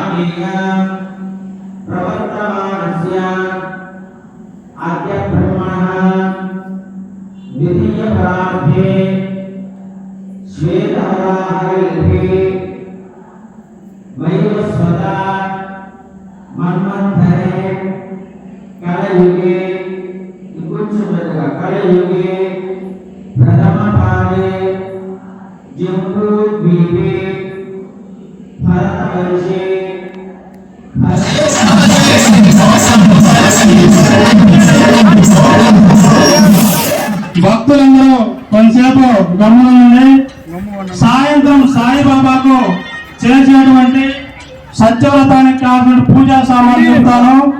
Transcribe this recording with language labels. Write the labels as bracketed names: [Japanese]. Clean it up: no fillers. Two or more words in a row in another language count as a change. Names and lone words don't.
[Sanskrit] प्रवर्तमानस्य आद्य ब्रह्मणः द्वितीय परार्थे श्वेतवराहैः वैवस्वता मन्वन्तरे कलयुगे कलयुगे प्रथम काले जम्बूद्वीपे भरतवर्षे [Telugu] భక్తులందరూ కొంతసేపు గమనండి. సాయంత్రం సాయిబాబాకు చేసేటువంటి సత్యవ్రతానికి కావాల్సిన పూజా సామాన్లు చెప్తాను.